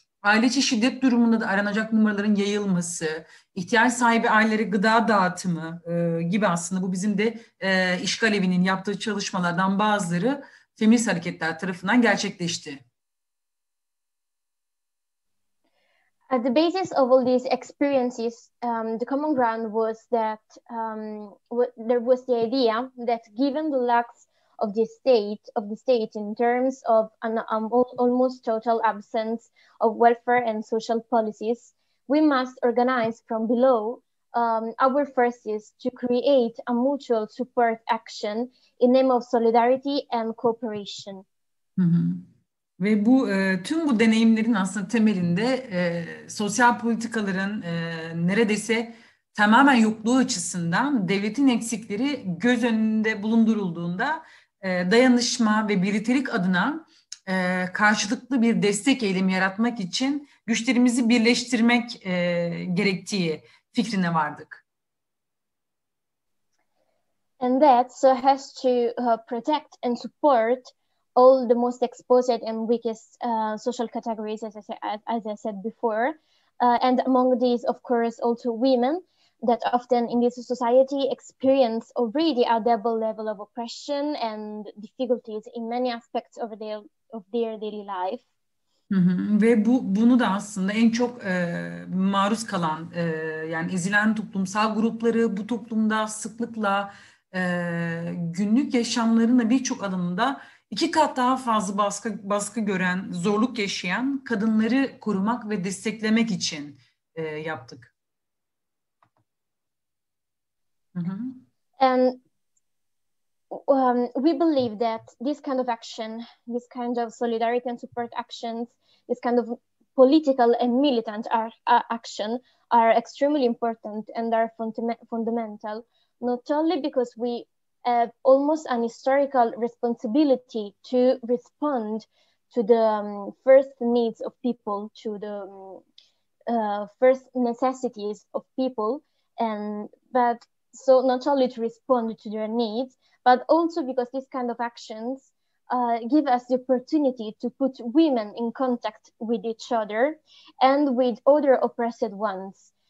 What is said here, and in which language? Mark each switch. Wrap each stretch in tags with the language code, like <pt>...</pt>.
<tr>Aile içi şiddet durumunda da aranacak numaraların yayılması, ihtiyaç sahibi ailelere gıda dağıtımı gibi, aslında bu bizim de İşgal Evi'nin yaptığı çalışmalardan bazıları feminist hareketler tarafından gerçekleşti.</tr> <en>At the basis of all these experiences, the common ground was that there was the idea that given the lacks of the state in terms of an almost total absence of welfare and social policies, we must organize from below our forces to create a mutual support action in name of solidarity and cooperation.</en> <tr>Ve bu tüm bu deneyimlerin aslında temelinde sosyal politikaların neredeyse tamamen yokluğu açısından devletin eksikleri göz önünde bulundurulduğunda dayanışma ve birliktelik adına karşılıklı bir destek eylemi yaratmak için güçlerimizi birleştirmek gerektiği fikrine vardık.</tr> <en>And that so has to protect and support all the most exposed and weakest social categories, as I said before. And among these, of course, also women that often in this society experience already a double level of oppression and difficulties in many aspects of their daily life.</en> <tr>Ve bunu da aslında en çok maruz kalan, yani ezilen toplumsal grupları, bu toplumda sıklıkla günlük yaşamlarında birçok alanında 2 kat daha fazla baskı gören, zorluk yaşayan kadınları korumak ve desteklemek için yaptık.</tr> <en>And we believe that this kind of action, this kind of solidarity and support actions, this kind of political and militant action are extremely important and are fundamental, not only because we have almost an historical responsibility to respond to the first needs of people, to the first necessities of people, but so not only to respond to their needs, but also because these kind of actions give us the opportunity to put women in contact with each other and with other oppressed ones.</en>